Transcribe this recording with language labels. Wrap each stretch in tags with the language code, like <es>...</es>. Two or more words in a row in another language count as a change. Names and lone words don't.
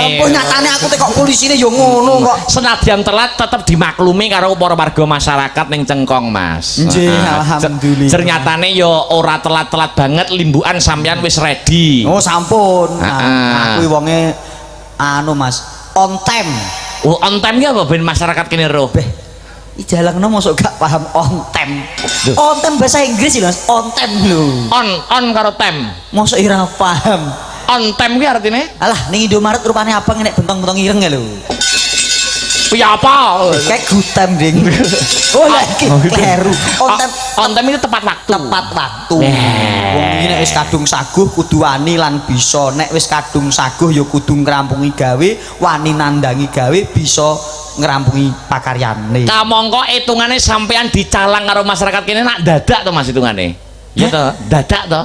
<jv>Apa nyatane aku tekok polisine ya ngono kok. Senadyan telat tetep dimaklumi karo para warga masyarakat ning Cengkong Mas. Nggih, alhamdulillah. Ternyatane ya ora telat-telat banget limbukan sampean wis ready. Oh sampun. Aku wonge anu Mas,</jv> <en>on time.</en> <jv>Oh,</jv> <en>on time</en> <jv>ki apa ben masyarakat kene roh. I jalangno mosok gak paham</jv> <en>on time. On time</en> <jv>bahasa Inggris lho Mas,</jv> <en>on time lho.</en> <jv>On karo time. Mosok ora paham.</jv> <en>On time</en> <jv>ki artine? Alah ning Indomaret rupane abang nek bentong-bentong ireng ya lho. Ya apa? Kayak</jv> <en>good time</en> <jv>ding. Oh lagi kleru.</jv> <en>On time</en> <id>itu tepat waktu. Tepat waktu.</id> <jv>Wong iki nek wis kadung saguh kudu wani lan bisa. Nek wis kadung saguh ya kudu ngrampungi gawe, wani nandangi gawe, bisa ngrampungi pakaryane. Kamangka hitungane sampean dicalang karo masyarakat kene nak dadak to Mas hitungane. Ya to, dadak to.</jv>